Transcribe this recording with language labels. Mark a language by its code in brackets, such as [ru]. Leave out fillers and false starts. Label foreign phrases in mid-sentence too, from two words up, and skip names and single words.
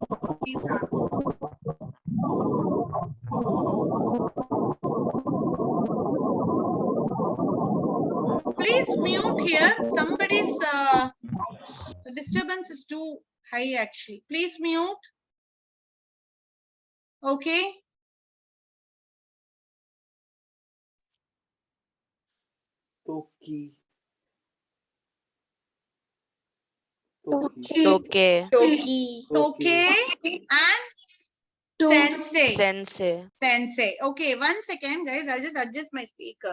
[en] Please mute here. Somebody's the disturbance is too high actually. Please mute. Okay. Toki. Toke. Toki. Okay. And Sensei. Sensei. Sensei. Okay, 1 second, guys. I'll just adjust my speaker.